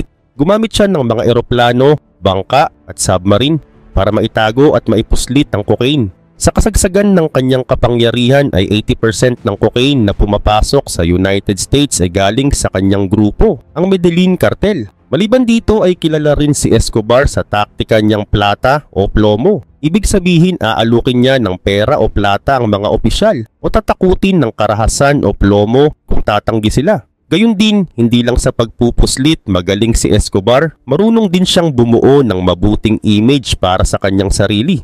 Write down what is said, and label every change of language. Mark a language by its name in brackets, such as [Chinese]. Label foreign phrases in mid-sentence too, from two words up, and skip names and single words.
[Filipino] Gumamit siya ng mga eroplano, bangka at submarine para maitago at maipuslit ang cocaine. Sa kasagsagan ng kanyang kapangyarihan ay 80% ng cocaine na pumapasok sa United States ay galing sa kanyang grupo, ang Medellin Cartel. Maliban dito ay kilala rin si Escobar sa taktika niyang [Spanish] plata o plomo. [Filipino] Ibig sabihin aalukin niya ng pera o plata ang mga opisyal o tatakutin ng karahasan o plomo kung tatanggi sila. Gayun din, hindi lang sa pagpupuslit magaling si Escobar, marunong din siyang bumuo ng mabuting image para sa kanyang sarili.